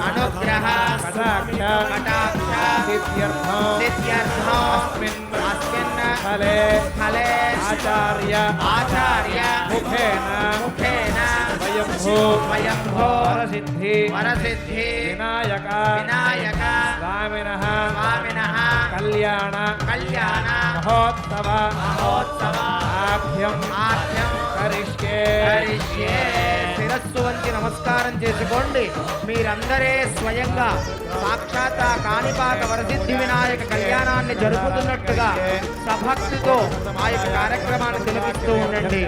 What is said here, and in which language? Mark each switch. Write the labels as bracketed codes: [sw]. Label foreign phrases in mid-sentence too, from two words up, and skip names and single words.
[sa] कटाक्ष सिद्ध्यर्थं अस्मिन् फले आचार्य मुखेन वयम्भो वरसिद्धि विनायक स्वामिनः कल्याण महोत्सव ఆభ్యం ఆభ్యం కరిష్యే [te] కరిష్యే. శిరస్సు వంచి నమస్కారం చేసుకోండి. మీరందరే స్వయంగా సాక్షాత్ ఆ కాణిపాక వరసిద్ధి వినాయక కళ్యాణాన్ని జరుపుతున్నట్టుగా సభక్తితో ఆ యొక్క కార్యక్రమాన్ని తిలకిస్తూ ఉండండి.